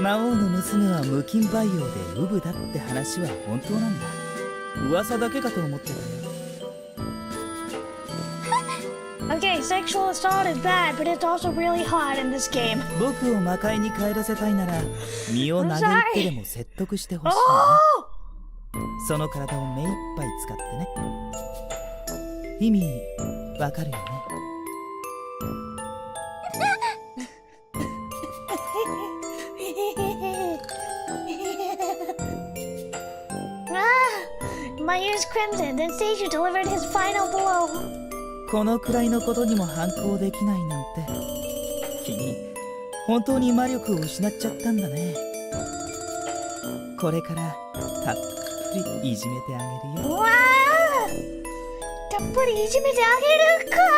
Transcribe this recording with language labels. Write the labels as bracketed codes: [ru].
[ja] 魔王の娘は無菌培養でウブだって話は本当なんだ。噂だけかと思ってたよ。 [en] Okay, sexual assault is bad, but it's also really hot in this game. [ja] 僕を魔界に帰らせたいなら身を投げ打ってでも説得してほしいな。その体を目いっぱい使ってね。意味わかるよね。 [en] My ears crimson, then Seiju delivered his final blow. [ja] このくらいのことにも反抗できないなんて、君本当に魔力を失っちゃったんだね。これからたっぷりいじめてあげるよ。わあ、たっぷりいじめてあげるか。